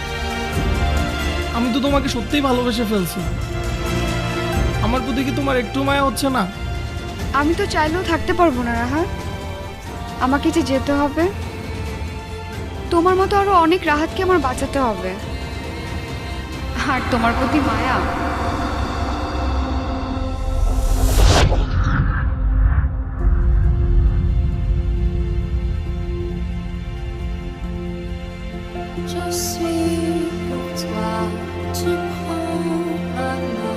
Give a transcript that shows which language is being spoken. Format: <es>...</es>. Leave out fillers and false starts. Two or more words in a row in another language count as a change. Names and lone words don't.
<bn>আমি তো তোমাকে সত্যিই ভালোবেসে ফেলছি। আমার প্রতি কি তোমার একটু মায়া হচ্ছে না? আমি তো চাইলেও থাকতে পারবো না রাহাত, আমাকে যে যেতে হবে। তোমার মতো আরো অনেক রাহাতকে আমার বাঁচাতে হবে। আর তোমার প্রতি মায়া।</bn> <fr>Je suis pour toi, tu prends ma main.</fr>